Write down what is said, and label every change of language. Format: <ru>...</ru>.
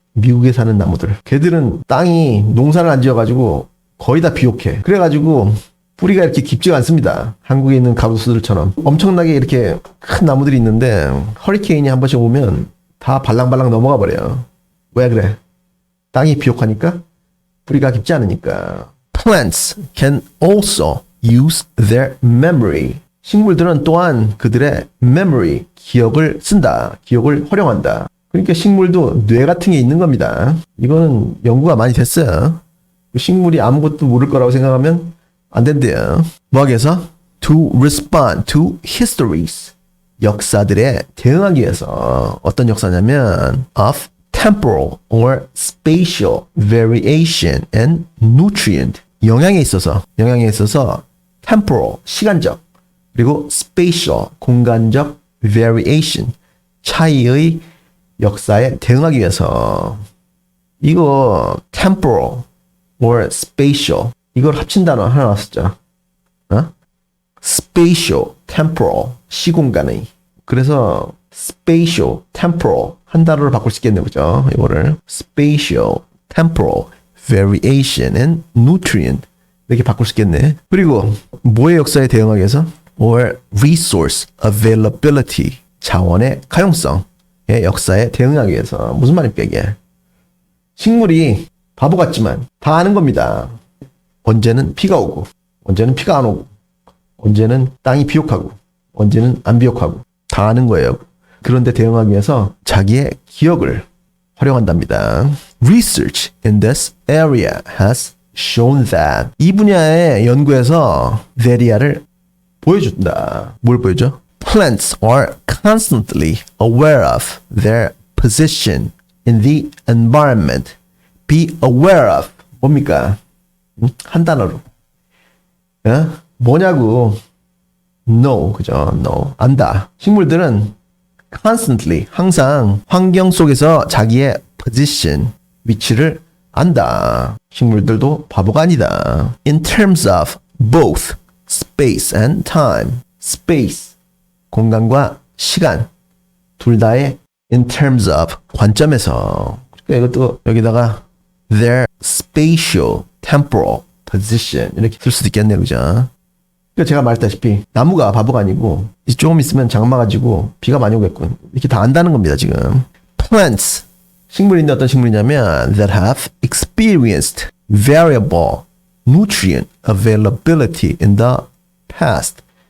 <ko>미국에 사는 나무들. 걔들은 땅이 농사를 안 지어가지고 거의 다 비옥해. 그래가지고 뿌리가 이렇게 깊지가 않습니다. 한국에 있는 가로수들처럼. 엄청나게 이렇게 큰 나무들이 있는데 허리케인이 한 번씩 오면 다 발랑발랑 넘어가 버려요. 왜 그래? 땅이 비옥하니까? 뿌리가 깊지 않으니까.</ko> <en>Plants can also use their memory.</en> <ko>식물들은 또한 그들의 memory, 기억을 쓴다. 기억을 활용한다. 그러니까 식물도 뇌 같은 게 있는 겁니다. 이거는 연구가 많이 됐어요. 식물이 아무것도 모를 거라고 생각하면 안 된대요. 뭐 하기 위해서?</ko> <en>To respond to histories.</en> <ko>역사들에 대응하기 위해서. 어떤 역사냐면</ko> <en>of temporal or spatial variation and nutrient.</en> <ko>영향에 있어서 temporal, 시간적, 그리고 spatial, 공간적 variation, 차이의 역사에 대응하기 위해서. 이거 temporal or spatial 이걸 합친 단어 하나 나왔었죠. spatial, temporal, 시공간의. 그래서 spatial, temporal 한 단어로 바꿀 수 있겠네요. 그죠? 이거를</ko> <en>spatial, temporal, variation and nutrient</en> <ko>이렇게 바꿀 수 있겠네. 그리고 뭐의 역사에 대응하기 위해서?</ko> <en>or resource availability,</en> <ko>자원의 가용성의 역사에 대응하기 위해서. 무슨 말입니까 이게? 식물이 바보 같지만 다 아는 겁니다. 언제는 비가 오고, 언제는 비가 안 오고, 언제는 땅이 비옥하고, 언제는 안 비옥하고 다 아는 거예요. 그런데 대응하기 위해서 자기의 기억을 활용한답니다.</ko> <en>Research in this area has shown that</en> <ko>이 분야의 연구에서 there를 보여준다. 뭘 보여줘?</ko> <en>Plants are constantly aware of their position in the environment. Be aware of</en> <ko>뭡니까? 한 단어로. 뭐냐고. know, 그죠? know. 안다. 식물들은 constantly, 항상 환경 속에서 자기의 position, 위치를 안다. 식물들도 바보가 아니다.</ko> <en>In terms of both space and time.</en> <ko>space, 공간과 시간. 둘 다의 in terms of, 관점에서. 그러니까 이것도 여기다가 their spatial, temporal position 이렇게 쓸 수도 있겠네요. 그죠? 그러니까 제가 말했다시피 나무가 바보가 아니고 조금 있으면 장마가 지고 비가 많이 오겠군. 이렇게 다 안다는 겁니다. 지금. Plants 식물인데 어떤 식물이냐면</ko> <en>that have experienced variable nutrient availability in the past.</en>